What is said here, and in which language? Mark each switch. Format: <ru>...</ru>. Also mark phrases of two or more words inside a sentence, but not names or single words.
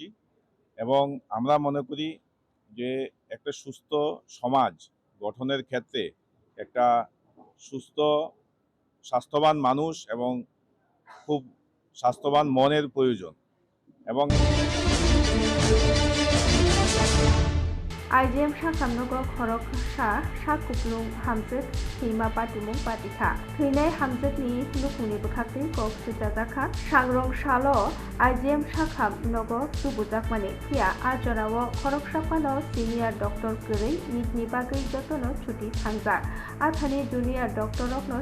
<bn>এবং আমরা মনে করি যে একটা সুস্থ সমাজ গঠনের ক্ষেত্রে একটা সুস্থ স্বাস্থ্যবান মানুষ এবং খুব স্বাস্থ্যবান মনের প্রয়োজন। এবং</bn> <trp>IGM Sakamnogo Khorok Sha Sakuplung Hamzet Hima Patimung Patika Hinai Hamzet Ni Nukuni Bukati Kok Sitazaka Shangrong Shalo IGM Sakamnogo Subujakmani Kia Ajorawo Khorok Shapano</trp> <en>Senior Doctor</en> <trp>Kuri Nitni Bagri Jotono Chuti Thangza Athani</trp> <en>Junior Doctor</en> <trp>Okno</trp>